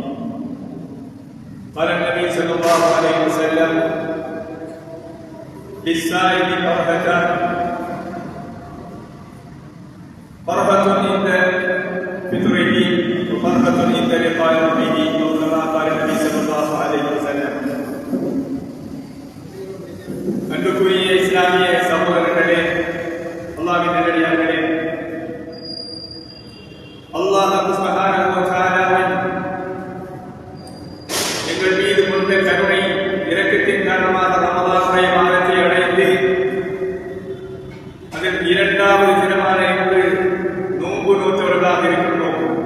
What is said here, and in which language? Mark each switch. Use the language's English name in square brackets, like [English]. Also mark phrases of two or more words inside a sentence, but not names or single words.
[Arabic] قال النبي صلى الله عليه وسلم: للسائل فرحتان: فرحة عند فطره وفرحة عند لقاء ربه، أو كما قال النبي صلى الله عليه وسلم. [Tamil] அன்புக்குரிய இஸ்லாமிய சகோதரர்களே, அல்லாஹ்வின் நல்லடியார்களே, [Arabic] الله سبحانه وتعالى [Tamil] எங்கள் மீது கொண்ட கருணை இரக்கத்தின் காரணமாக ரமலானுடைய மாதத்தை அடைந்து அதன் 2வது தினமான இன்று நோன்பு நோற்றவர்களாக இருக்கின்றோம்.